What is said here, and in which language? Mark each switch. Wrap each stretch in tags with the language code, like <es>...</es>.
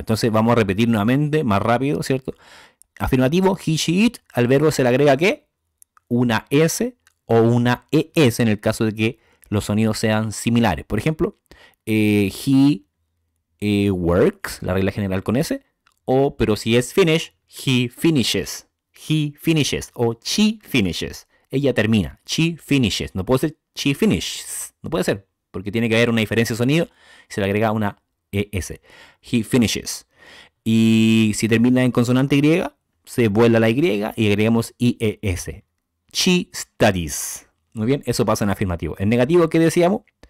<es>Entonces, vamos a repetir nuevamente, más rápido, ¿cierto? Afirmativo,</es> <en>he, she, it.</en> <es>Al verbo se le agrega ¿qué? Una S o una ES en el caso de que los sonidos sean similares. Por ejemplo,</es> <en>he works,</en> <es>la regla general con S. Pero si es finish,</es> <en>he finishes. He finishes o she finishes.</en> <es>Ella termina.</es> <en>She finishes.</en> <es>No puede ser</es> <en>she finishes.</en> <es>No puede ser. Porque tiene que haber una diferencia de sonido. Y se le agrega una ES.</es> <en>He finishes.</en> <es>Y si termina en consonante Y, se vuelve la Y y agregamos IES.</es> <en>She studies.</en> <es>Muy bien, eso pasa en afirmativo. En negativo, ¿qué decíamos?</es>